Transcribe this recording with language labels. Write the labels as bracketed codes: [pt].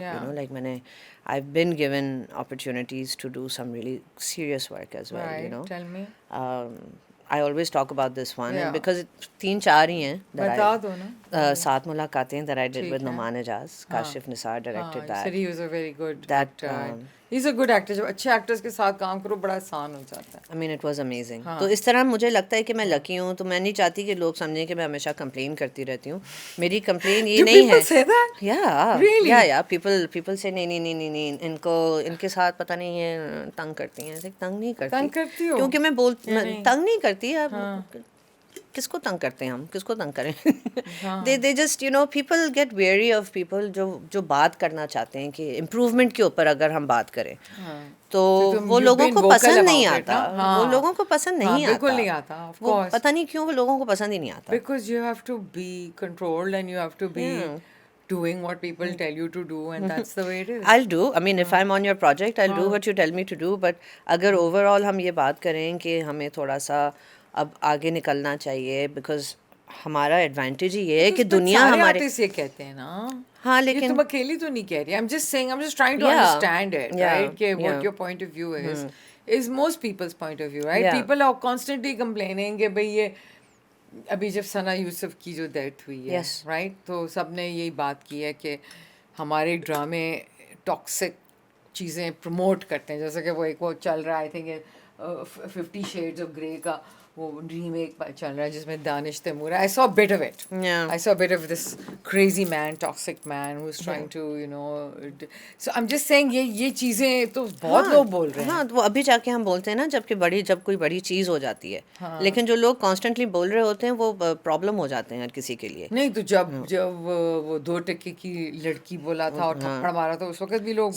[en] You know, like I've been given opportunities to do some really serious work as well. Right. You know, Tell me. I always talk about this one because 3-4 [ur] ہی ہیں بتا دو نا. [en] 7 ملاقاتیں that I did with Noman Ejaz. Kashif Nisar directed that. Said he was a very good That, actor. He's a good actor. [ur] جب اچھے actress کے ساتھ کام کرو بڑا آسان ہو جاتا ہے. [en] I mean it was amazing. [ur] تو اس طرح مجھے لگتا ہے کہ میں لکی ہوں. تو میں نہیں چاہتی کہ لوگ سمجھیں کہ میں ہمیشہ کمپلین کرتی رہتی ہوں. میری کمپلین یہ نہیں ہے. [en] People say that? Yeah. People say [ur] نہیں ان کے ساتھ پتہ نہیں یہ تنگ کرتی ہیں. تنگ نہیں کرتی کیونکہ میں تنگ نہیں کرتی. اب کس کو تنگ کرتے ہیں ہم, کس کو تنگ کریں. [en] they just you know people get weary of people [ur] جو بات کرنا چاہتے ہیں کہ امپروومنٹ کے اوپر اگر ہم بات کریں تو وہ لوگوں کو پسند نہیں آتا. وہ لوگوں کو پسند نہیں آتا. بالکل نہیں آتا. پتہ نہیں کیوں وہ لوگوں کو پسند ہی نہیں آتا. [en] Because you have to be controlled and you have to be doing what people tell you to do and that's the way it is. I'll do. I mean if I'm on your project I'll do what you tell me to do. [ur] But اگر overall ہم یہ بات کریں کہ ہمیں تھوڑا سا اب آگے نکلنا چاہیے بیکاز ہمارا ایڈوانٹیج یہ ہے کہ دنیا ہمارے یہ کہتے ہیں نا. ہاں لیکن تم اکیلی تو نہیں کہہ رہی. [en] I'm just saying, I'm just trying to understand it, right? کہ what your point of view is most people's point of view, right? People are constantly complaining [ur] کہ بھئی یہ ابھی جب ثنا یوسف کی جو ڈیتھ ہوئی ہے رائٹ تو سب نے یہی بات کی ہے کہ ہمارے ڈرامے ٹاکسک چیزیں پروموٹ کرتے ہیں. جیسے کہ وہ ایک وہ چل رہا ہے I think 50 sheds of grey کا وہ ریمیک چل رہا ہے جس میں دانش Timur. [en] I saw a bit of it. I saw a bit of this crazy man, toxic man who's trying to, you know. So I'm just saying [ur] یہ چیزیں تو بہت لوگ بول رہے ہیں. ہاں وہ ابھی جا کے ہم بولتے ہیں نا جب کوئی بڑی چیز ہو جاتی ہے لیکن جو لوگ کانسٹنٹلی بول رہے ہوتے ہیں وہ پرابلم ہو جاتے ہیں ہر کسی کے لیے. نہیں تو جب وہ 2 ٹکے کی لڑکی بولا تھا اور تھپڑ مارا تھا اس وقت بھی لوگ